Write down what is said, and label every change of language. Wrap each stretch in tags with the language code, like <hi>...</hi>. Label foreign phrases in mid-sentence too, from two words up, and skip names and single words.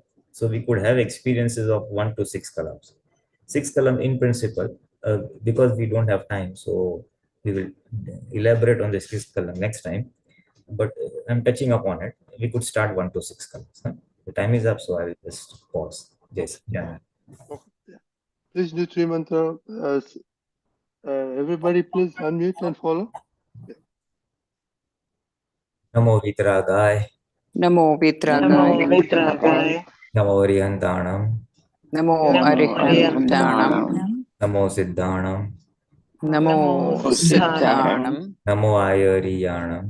<en>So we could have experiences of 1 to 6 columns. 6th column in principle, because we don't have time, so we will elaborate on the 6th column next time. But I'm touching upon it. We could start 1 to 6 columns. Huh? The time is up, so I will just pause. Yes. Yeah. Okay. Please do three mantra. Everybody, please unmute and follow. Yeah.</en> <pra>Namo Vitragaya. Namo Vitragaya. Namo Arihantanam. Namo Arihantanam. Namo Siddhanam. Namo Siddhanam. Namo Ayariyanam.</pra>